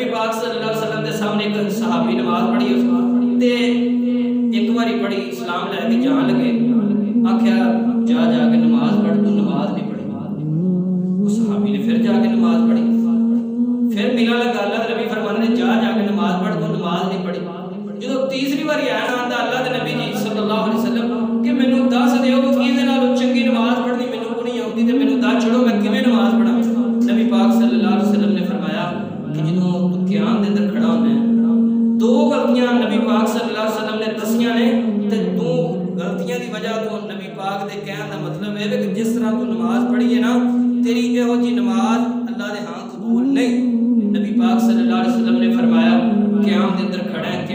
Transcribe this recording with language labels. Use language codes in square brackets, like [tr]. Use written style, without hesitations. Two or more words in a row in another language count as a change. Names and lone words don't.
[pa] پاک [ar] صلی اللہ علیہ وسلم [pa] دے سامنے ایک صحابی نماز پڑھی تے ایک باری پڑھی اسلام لے کے جان لگے آکھیا جا کے نماز پڑھ تو نماز نہیں پڑھی اس صحابی نے پھر جا کے نماز پڑھی پھر ملا لگا اللہ کے نبی فرمانے نے جا کے نماز پڑھ تو نماز نہیں پڑھی جدو تیسری باری آیا نا آندا اللہ کے نبی جی [ar] صلی اللہ علیہ وسلم [pa] کہ مینوں دس دیو کہ کیندے نال چنگی نماز پڑھنی مینوں کو نہیں آندی تے مینوں دس چھڑو میں کیویں نماز پڑھاں نبی پاک [ar] صلی اللہ علیہ وسلم [pa] نے فرمایا کہ جدوں تو قیام دے اندر کھڑا ہونا ہے دو غلطیاں نبی پاک [ar] صلی اللہ علیہ وسلم [pa] نے دسیاں نے تے دو غلطیاں دی وجہ تو نبی پاک دے کہن دا مطلب ہے کہ جس طرح تو نماز پڑھی ہے نا تیری یہو جی نماز اللہ دے ہاں قبول نہیں نبی پاک [ar] صلی اللہ علیہ وسلم [pa] نے فرمایا قیام دے اندر کھڑا ہے